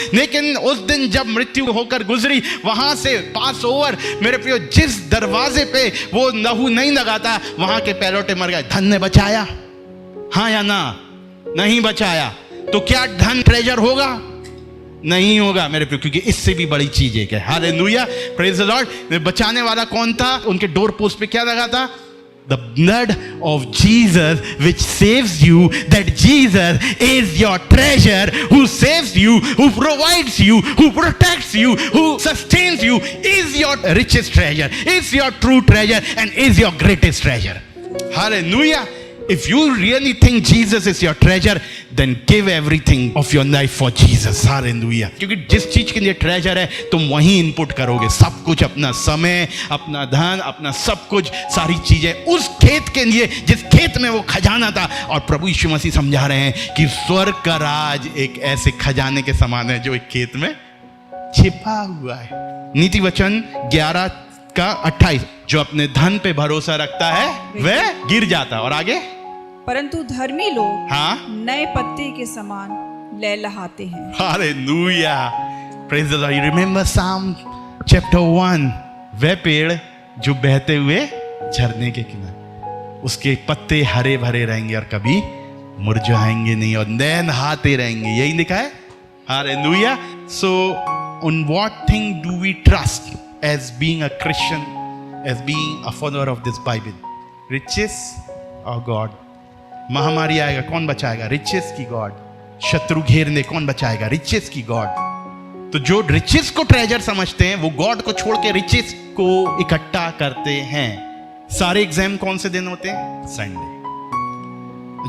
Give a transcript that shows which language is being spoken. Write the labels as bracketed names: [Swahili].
[Hindi] लेकिन उस दिन जब मृत्यु होकर गुजरी वहां से पास ओवर, मेरे प्रियो, जिस दरवाजे पे वो लहू नहीं लगाता वहां के पैरोटे मर गए। धन ने बचाया? हाँ या ना? नहीं बचाया। तो क्या धन ट्रेजर होगा? नहीं होगा मेरे प्रियो, क्योंकि इससे भी बड़ी चीज एक है। Hallelujah, [English] Praise the Lord. [Hindi] बचाने वाला कौन था? उनके डोर पोस्ट पे क्या लगा था? [English] The blood of Jesus which saves you. That Jesus is your treasure, who saves you, who provides you, who protects you, who sustains you, is your richest treasure, is your true treasure, and is your greatest treasure. Hallelujah. If you really think Jesus is your treasure, then give everything of your life for Jesus. Hallelujah. [Hindi] क्योंकि जिस चीज के लिए treasure है तुम वहीं input करोगे सब कुछ, अपना समय, अपना धन, अपना सब कुछ, सारी चीजें उस खेत के लिए जिस खेत में वो खजाना था। और प्रभु यीशु मसीह समझा रहे हैं कि स्वर्ग का राज एक ऐसे खजाने के समान है जो एक खेत में छिपा हुआ है। नीति वचन 11:28, जो अपने धन पे भरोसा रखता है वह गिर जाता है। और आगे, परंतु धर्मी लोग हाँ नए पत्ते के समान लहलहाते हैं। Hallelujah, [English] Praise the Lord. [Hindi] Remember साम चैप्टर 1, वह पेड़ जो बहते हुए झरने के किनारे, उसके पत्ते हरे भरे रहेंगे और कभी मुरझाएंगे नहीं और लहलहाते रहेंगे, यही लिखा है। Hallelujah. [English] So on what thing do we trust as being a Christian, as being a follower of this Bible? Riches or God? [Hindi] महामारी आएगा, कौन बचाएगा? रिचेस की गॉड। शत्रु घेरने, कौन बचाएगा? रिचेस की गॉड। तो जो रिचेस को ट्रेजर समझते हैं वो गॉड को छोड़ के रिचेस को इकट्ठा करते हैं। सारे एग्जाम कौन से दिन होते हैं? संडे।